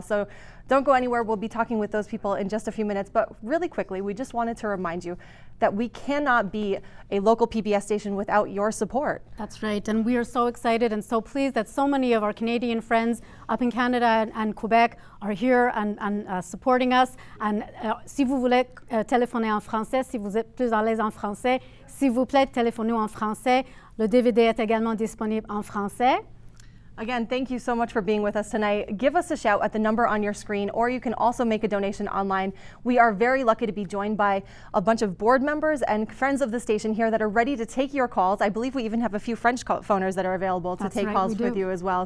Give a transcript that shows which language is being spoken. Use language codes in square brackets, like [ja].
[en] So don't go anywhere. We'll be talking with those people in just a few minutes. But really quickly, we just wanted to remind you that we cannot be a local PBS station without your support. That's right. And we are so excited and so pleased that so many of our Canadian friends up in Canada and Quebec are here and supporting us. [fr] And si vous voulez téléphoner en français, si vous êtes plus à l'aise en français, s'il vous plaît, téléphonez en français. Le DVD est également disponible en français. [en] Again, thank you so much for being with us tonight. Give us a shout at the number on your screen, or you can also make a donation online. We are very lucky to be joined by a bunch of board members and friends of the station here that are ready to take your calls. I believe we even have a few French phoners that are available to take calls with you as well.